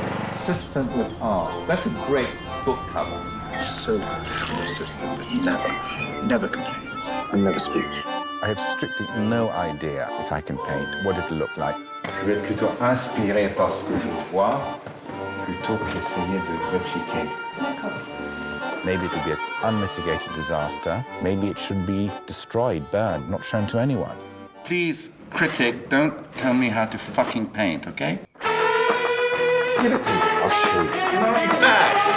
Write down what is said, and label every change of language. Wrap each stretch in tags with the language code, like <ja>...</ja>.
<en>Assistant with art. That's a great book cover. So good to have an assistant that never complains and never speaks. I have strictly no idea if I can paint, what it'll look like.</en> <fr>Je vais être plutôt inspiré par ce que je vois, plutôt qu'essayer de répliquer.</fr> <en>Maybe it'll be an unmitigated disaster. Maybe it should be destroyed, burned, not shown to anyone. Please, critic, don't tell me how to fucking paint, okay? Give it to me. I'll show you. No, you're mad.</en>